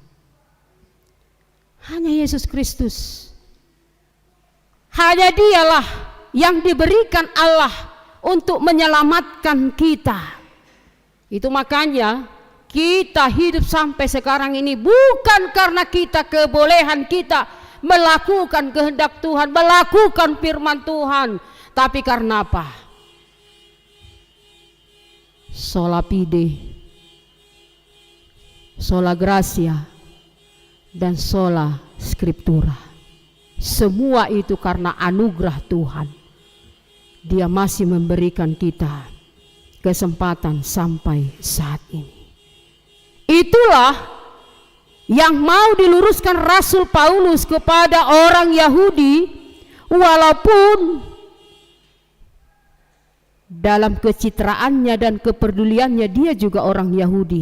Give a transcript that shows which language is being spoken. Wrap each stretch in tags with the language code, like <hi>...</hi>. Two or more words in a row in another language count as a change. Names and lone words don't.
<id>Hanya Yesus Kristus, hanya Dialah yang diberikan Allah untuk menyelamatkan kita. Itu makanya kita hidup sampai sekarang ini bukan karena kita kebolehan kita melakukan kehendak Tuhan, melakukan firman Tuhan, tapi karena apa?</id> <la>Sola fide, sola gratia, dan sola scriptura.</la> <id>Semua itu karena anugerah Tuhan. Dia masih memberikan kita kesempatan sampai saat ini. Itulah yang mau diluruskan Rasul Paulus kepada orang Yahudi, walaupun dalam kecitraannya dan kepeduliannya dia juga orang Yahudi.</id>